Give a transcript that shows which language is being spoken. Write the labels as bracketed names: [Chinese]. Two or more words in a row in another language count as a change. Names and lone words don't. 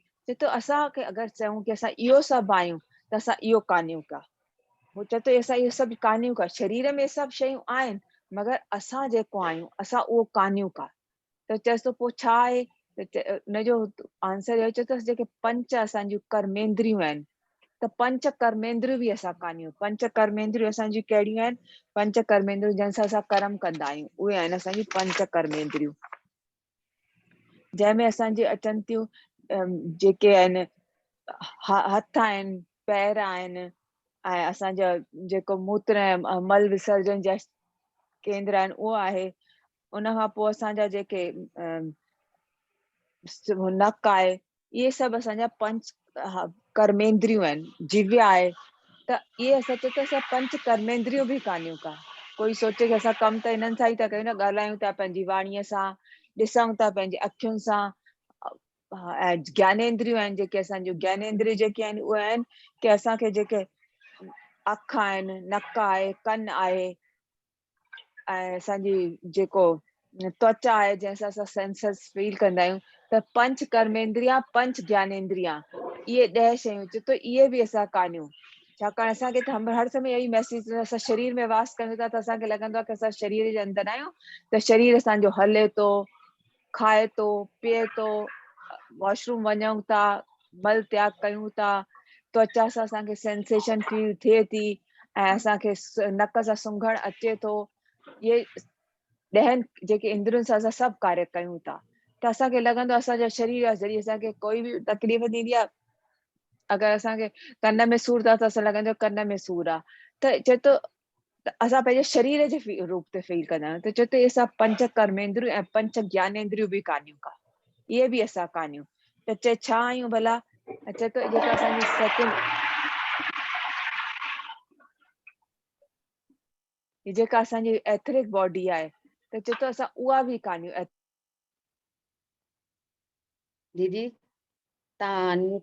[Sindhi] त असांखे अगरि चऊं कि असां इहो सभु आहियूं त असां इहो कान्हियूं का। हू चए थो असां इहे सभु कान्हियूं का, शरीर में सभु शयूं आहिनि मगर असां जेको आहियूं असां उहो कान्हियूं का। त चएसि थो पोइ छा आहे? त हुनजो आंसर इहो चए थो जेके पंच असांजूं कर्मेंद्रियूं आहिनि, त पंच कर्मेंद्रियूं बि असां कान्हियूं। पंच कर्मेंद्रियूं असांजी कहिड़ियूं आहिनि? पंच कर्मेंद्रियूं जंहिंसां असां कर्म कंदा आहियूं उहे आहिनि असांजी पंच कर्मेंद्रियूं, जंहिंमें असांजी अचनि थियूं जेके आहिनि हथ आहिनि, पैर आहिनि, ऐं असांजा जेको मूत्र ऐं मल विसर्जन जा केंद्र आहिनि उहो आहे। उन खां पोइ असांजा जेके नक आहे, इहे सभु असांजा पंच कर्मेंद्रियूं आहिनि। जिव्य आहे, त इहे असां चए त असां पंच कर्मेंद्रियूं बि कान्हियूं का। कोई सोचे कि असां कमु त इन्हनि सां ई था कयूं न, ॻाल्हायूं था पंहिंजी वाणीअ सां, ॾिसूं था पंहिंजी अखियुनि सां, ऐं ज्ञानेंद्रियूं आहिनि जेके असांजूं ज्ञानेंद्रिय जेके आहिनि उहे आहिनि कि असांखे जेके अखि आहिनि, नक आहे, कन आहे, ऐं असांजी जेको त्वचा आहे जंहिंसां असां [English] senses feel [Sindhi] कंदा आहियूं, त पंच कर्मेंद्रिया पंच ज्ञानेंद्रिया इहे 10 शयूं चए थो इहे बि असां कान्हियूं। छाकाणि असांखे त हर समय इहो ई महसूस, असां शरीर में वास कयूं था त असांखे लॻंदो आहे कि असां शरीर जे अंदरि आहियूं, त शरीर असांजो हले थो, खाए थो, पीए थो, वॉशरूम वञूं था, मल त्याग कयूं था, त्वचा सां असांखे [English] sensation feel [Sindhi] थिए थी, ऐं असांखे नक सां सुंघण अचे थो। इहे 10 जेके इंद्रियुनि सां असां सभु कार्य कयूं था, त असांखे लॻंदो आहे असांजा शरीर जॾहिं असांखे कोई बि तकलीफ़ थींदी आहे, अगरि असांखे कन में सूर था त असां लॻंदो आहे कन में सूर आहे, त चए थो असां पंहिंजे शरीर जे रूप ते फील कंदा आहियूं। त चए थो असां पंच कर्मेंद्रियूं ऐं पंच ज्ञानेंद्रियूं बि कान्हियूं का, इहे बि असां कान्हियूं। त चए छा आहियूं भला? चए थो जेका असांजी सेकेंड, जेका असांजी [English] etheric body [Sindhi] आहे, त चए थो असां उहा बि कान्हियूं। दीदी तव्हां